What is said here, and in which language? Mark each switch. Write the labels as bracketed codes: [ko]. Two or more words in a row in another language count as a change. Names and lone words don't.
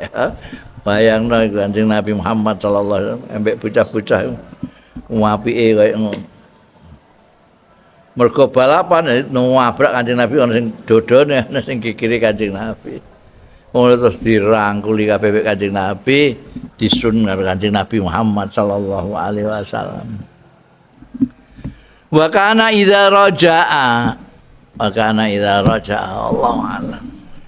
[jv] Bayangno Kanjeng Nabi Muhammad [ar] صلى الله عليه وسلم [jv] ambek bocah-bocah apike kaya ngono. Mergo balapan nabrak Kanjeng Nabi ana sing dodone ana sing gigire Kanjeng Nabi. Ngono terus dirangkuli kabeh Kanjeng Nabi disun karo Kanjeng Nabi Muhammad [ar] صلى الله عليه وسلم. وكان إذا رجع الله أعلم.